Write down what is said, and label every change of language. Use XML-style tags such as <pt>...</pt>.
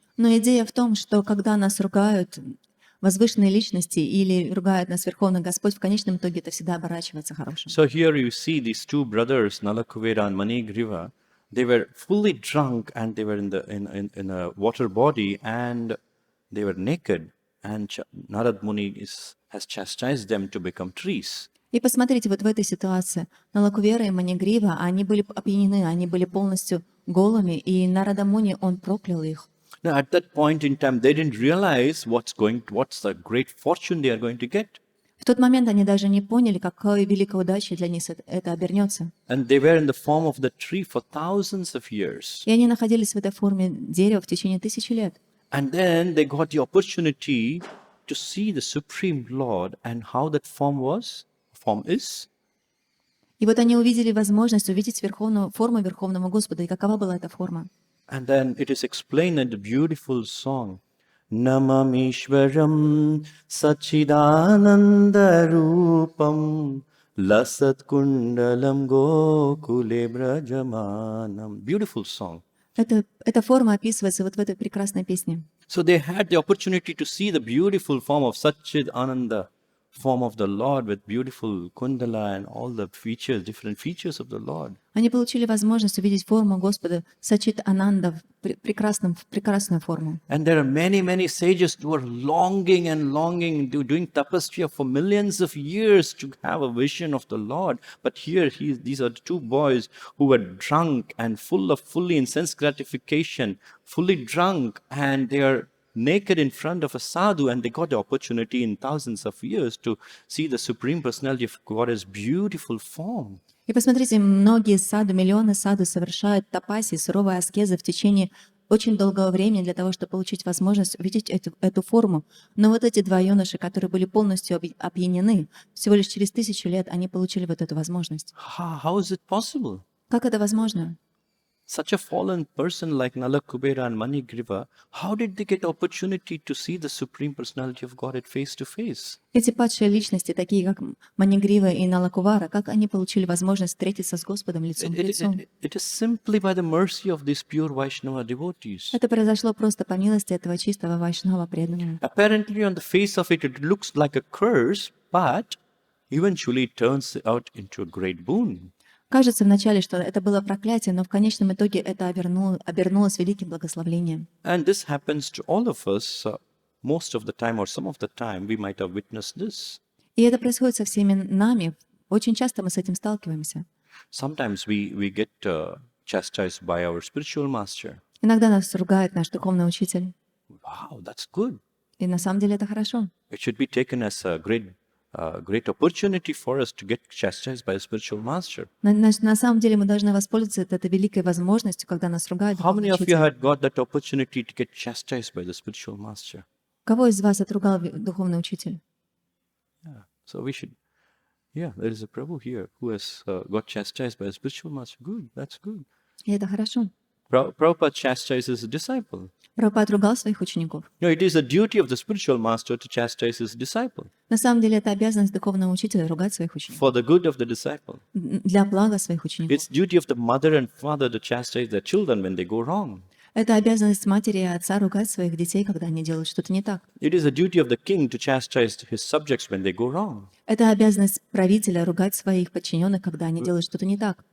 <ru>Но идея в том, что когда нас ругают возвышенные личности или ругают нас Верховный Господь, в конечном итоге это всегда оборачивается хорошим.</ru> <en>So here you see these two brothers, Nalakuvera and Manigriva. They were fully drunk and they were in a water body and they were naked. And Narad Muni has chastised them to become trees.</en> <ru>И посмотрите, вот в этой ситуации Налакувера и Манигрива, они были опьянены, они были полностью голыми, и Нарада Муни, он проклял их.</ru> <en>Now, at that point in time, they didn't realize what's the great fortune they are going to get.</en> <ru>В тот момент они даже не поняли, какой великой удачей для них это обернется.</ru> <en>And they were in the form of the tree for thousands of years.</en> <ru>И они находились в этой форме дерева в течение 1000 лет.</ru> <en>And then they got the opportunity to see the Supreme Lord and how that form is.</en> <ru>И вот они увидели возможность увидеть форму Верховного Господа. И какова была эта форма?</ru> <en>And then it is explained in the beautiful song,</en> <sa>Namamishwaram Sachidanandarupam Lasat Kundalam Gokule Brajamanam.</sa> <en>Beautiful song.</en> <ru>Эта форма описывается вот в этой прекрасной песне.</ru> <en>So they had the opportunity to see the beautiful form of Satchidananda, form of the Lord with beautiful kundala and all the features, different features of the Lord.</en> <ru>Они получили возможность увидеть форму Господа Сачит Ананда, прекрасную форму.</ru> <en>And there are many sages who are longing, doing tapasya for millions of years to have a vision of the Lord. But here, these are two boys who were drunk and fully in sense gratification, fully drunk, and they are naked in front of a sadhu, and they got the opportunity in thousands of years to see the Supreme Personality of God's beautiful form.</en> <ru>И посмотрите, многие саду, миллионы саду совершают тапаси, суровые аскезы в течение очень долгого времени для того, чтобы получить возможность увидеть эту форму. Но вот эти два юноши, которые были полностью опьянены, всего лишь через 1000 лет они получили вот эту возможность.</ru> <en>How is it possible?</en> <ru>Как это возможно?</ru> <en>Such a fallen person like Nala, Kubera and Manigriva, how did they get opportunity to see the Supreme Personality of Godhead face to face?</en> <ru>Эти падшие личности, такие как Манигрива и Налакувара, как они получили возможность встретиться с Господом лицом к лицу?</ru> <en>It is simply by the mercy of these pure Vaishnava devotees.</en> <ru>Это произошло просто по милости этого чистого вайшнава преданного.</ru> <en>Apparently on the face of it, it looks like a curse, but eventually it turns out into a great boon.</en> <ru>Кажется вначале, что это было проклятие, но в конечном итоге это обернулось великим благословением.</ru> <en>And this happens to all of us most of the time, or some of the time we might have witnessed this.</en> <ru>И это происходит со всеми нами. Очень часто мы с этим сталкиваемся.</ru> <en>Sometimes we get chastised by our spiritual master.</en> <ru>Иногда нас ругает наш духовный учитель.</ru> <en>Wow, that's good.</en> <ru>И на самом деле это хорошо.</ru> <en>It should be taken as a great opportunity for us to get chastised by a spiritual master.</en> <ru>На самом деле мы должны воспользоваться этой великой возможностью, когда нас ругает</ru> <en>How many of you</en> <ru>учитель.</ru> <en>had got that opportunity to get chastised by the spiritual master?</en> <ru>Кого из вас отругал духовный учитель?</ru> <en>Yeah. So we should, yeah, there is a prabhu here who has got chastised by a spiritual master. Good, that's good.</en> <ru>И это хорошо.</ru> <en>Prabhupada chastises a disciple.</en> <ru>Прабхупада отругал своих учеников.</ru> <en>No, it is the duty of the spiritual master to chastise his disciple</en> <ru>На самом деле это обязанность духовного учителя ругать своих учеников.</ru> <en>for the good of the disciple.</en> <ru>Для блага своих учеников.</ru> <en>It's duty of the mother and father to chastise their children when they go wrong.</en> <ru>Это обязанность матери и отца ругать своих детей, когда они делают что-то не так.</ru> <en>It is the duty of the king to chastise his subjects when they go wrong.</en> <ru>Это обязанность правителя ругать своих подчиненных, когда они делают что-то не так.</ru>